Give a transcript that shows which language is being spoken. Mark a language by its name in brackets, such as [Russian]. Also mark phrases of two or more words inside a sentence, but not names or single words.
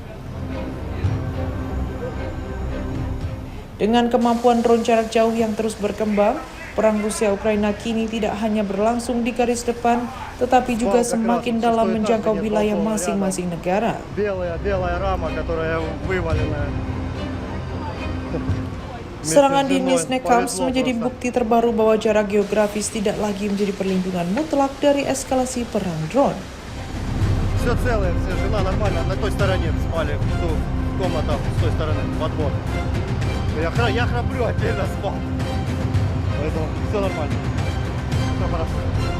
[Indonesian] Dengan kemampuan drone jarak jauh yang terus berkembang, perang Rusia-Ukraina kini tidak hanya berlangsung di garis depan, tetapi juga semakin dalam menjangkau wilayah masing-masing negara. Serangan di Nizhnekamsk menjadi bukti terbaru bahwa jarak geografis tidak lagi menjadi perlindungan mutlak dari eskalasi perang drone. [Russian] Все целое, все, жена нормально, на той стороне спали, в комнатах с той стороны, подбор. Я храплю, отдельно спал. Поэтому все нормально. Все хорошо.